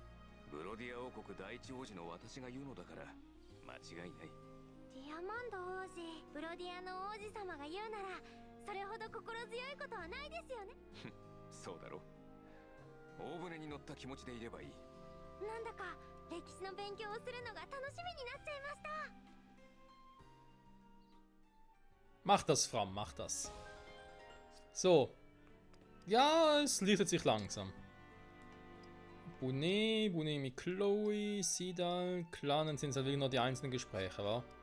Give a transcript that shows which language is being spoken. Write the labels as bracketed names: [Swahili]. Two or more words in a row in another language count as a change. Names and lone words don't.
[Japanese] ブロディア王国第一王子の私が言うのだから間違いない。ディアマンド王子、ブロディアの王子様が言うならそれほど心強いことはないですよね。そうだろ。大船に乗った気持ちでいればいい。なんだか歴史の勉強をするのが楽しみになっちゃいました。 [German] Mach das, Fram, mach das. So. Ja, es lichtet sich langsam. Bonet mit Chloe, Sidal, klar, dann sind es halt wirklich nur die einzelnen Gespräche, wa?